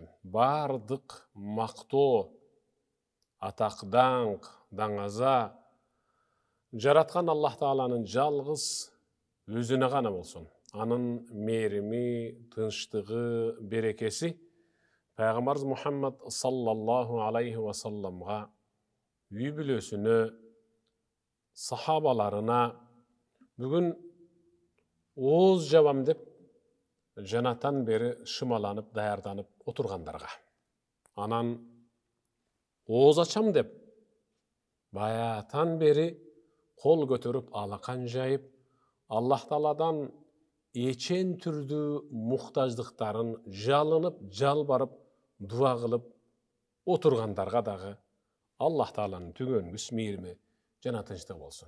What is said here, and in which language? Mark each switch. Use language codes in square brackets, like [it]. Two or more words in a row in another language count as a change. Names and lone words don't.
[ky] Бардык мактоо, атак, даңаза жараткан Аллах Тааланын жалгыз өзүнө гана болсун. Анын мерими, тынчтыгы, берекеси Пайгамбарыбыз Мухаммад [ar] صلى الله عليه وسلم, [ky] үй бүлөсүнө, сахабаларына бүгүн ооз жабам деп жанатан бери шымаланып, даярданып отургандарга. Анан ооз ачам деп баятан бери кол көтөрүп, алакан жайып, Аллах Тааладан эчен түрдүү муктаждыктарын жалынып, жалбарып, дуа кылып отургандарга дагы Аллах Тааланын түгөнгүс мээрими жана тынчтыгы болсун.